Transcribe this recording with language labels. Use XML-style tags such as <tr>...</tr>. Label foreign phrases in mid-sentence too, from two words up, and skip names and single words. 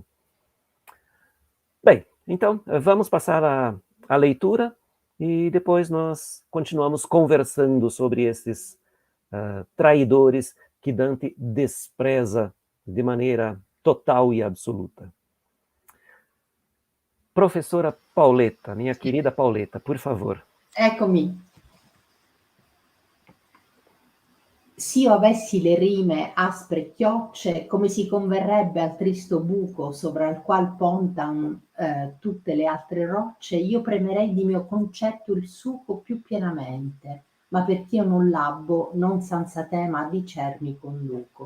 <pt>Bem, então vamos passar a leitura e depois nós continuamos conversando sobre esses traidores que Dante despreza de maneira total e absoluta. Professora Pauletta, minha querida Pauletta, por favor.</pt> <it>Eccomi. S'io avessi le rime aspre e chiocce, come si converrebbe al tristo buco sopra il qual pontan tutte le altre rocce, io premerei di mio concetto il suco più pienamente, ma perch'io non labbo, non senza tema a dicer mi conduco.</it>